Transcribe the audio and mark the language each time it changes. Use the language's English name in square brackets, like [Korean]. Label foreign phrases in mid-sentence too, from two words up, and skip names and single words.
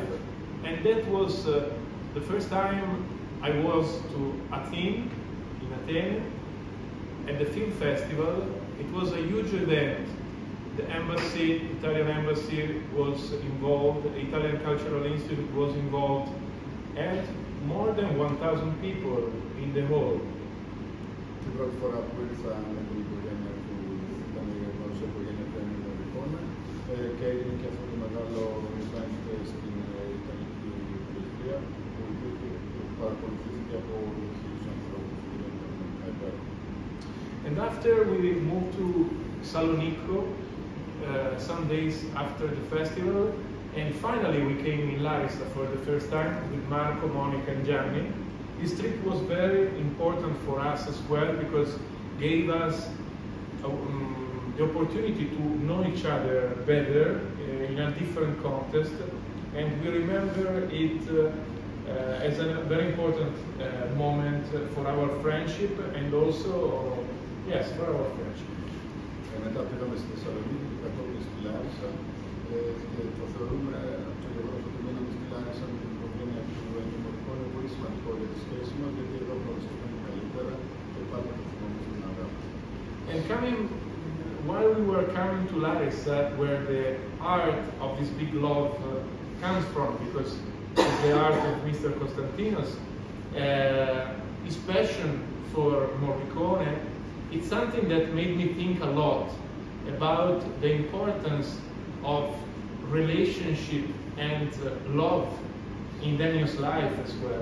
[English] And that was the first time I was to Athens, in Athens, at the film festival. It was a huge event. The embassy, Italian embassy was involved, the Italian Cultural Institute was involved, and more than 1,000 people in the hall. [Greek] Την πρώτη φορά που ήρθα με την οικογένεια που ήταν η γνώρισα οικογένεια του Ennio Morricone και έγινε και αυτό το μεγάλο event στην Ιταλική Πρεσβεία που παρακολουθήθηκε από χίλιους ανθρώπους που ήταν υπέροχο. [English] And after we moved to Salonico, some days after the festival, and finally we came in Larissa for the first time with Marco, Monica and Gianni. This trip was very important for us as well because gave us the opportunity to know each other better in a different context, and we remember it as a very important moment for our friendship and also, yes, for our friendship. [Greek] Μετά πήγαμε στη Θεσσαλονίκη και κατόπιν στη Λάρισα και το θεωρούμε το γεγονός ότι μείναμε στη Λάρισα με την οικογένεια του Ennio Morricone πολύ σημαντικό για τη σχέση μας, γιατί εδώ γνωριστήκαμε καλύτερα και πάντα το θυμόμαστε την αγάπη. [English] And while we were coming to Larissa, where the art of this big love comes from, because it's the art of Mr. Konstantinos, his passion for Morricone, it's something that made me think a lot about the importance of relationship and love in Ennio's life as well.